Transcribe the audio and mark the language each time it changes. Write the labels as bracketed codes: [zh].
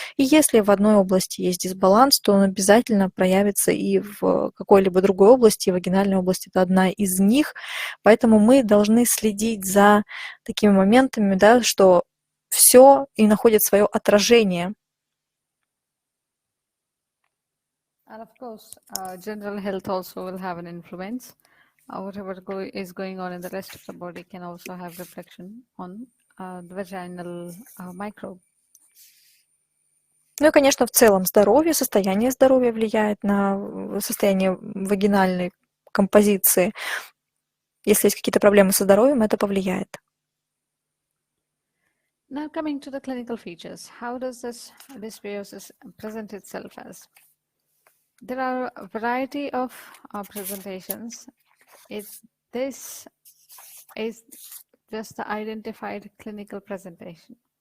[ru] И если в одной области есть дисбаланс, то он обязательно проявится и в какой-либо другой области. И вагинальная область – это одна из них. Поэтому мы должны следить за такими моментами, да, что все и находит свое отражение. [en] And of course, general health also will have an influence. Whatever is going on in the rest of the body can also have reflection on the vaginal microbe. [ru] Ну и, конечно, в целом состояние здоровья влияет на состояние вагинальной композиции. Если есть какие-то проблемы со здоровьем, это повлияет. [en] Now coming to the clinical features, how does this dysbiosis present itself as? There are a variety of presentations. This is just the identified clinical presentation.